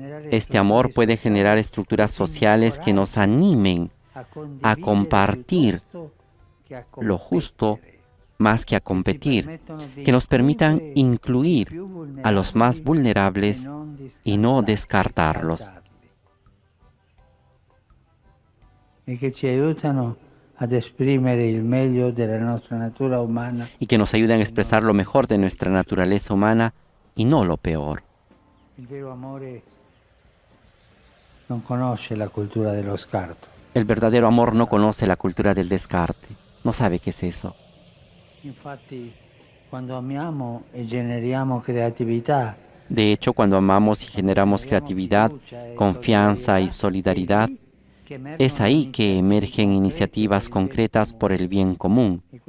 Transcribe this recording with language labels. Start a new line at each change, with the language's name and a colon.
Spanish: Este amor puede generar estructuras sociales que nos animen a compartir lo justo más que a competir, que nos permitan incluir a los más vulnerables y no descartarlos.
Italian: Y que ci aiutano ad esprimere il meglio della nostra natura umana.
Spanish: Y que nos ayuden a expresar lo mejor de nuestra naturaleza humana y no lo peor.
Italian: El vero amore non conosce la cultura dello scarto.
Spanish: El verdadero amor no conoce la cultura del descarte. No sabe qué es eso.
Italian: Infatti, cuando amiamo e generiamo creatività,
Spanish: de hecho, cuando amamos y generamos creatividad, confianza y solidaridad, es ahí que emergen iniciativas concretas por el bien común.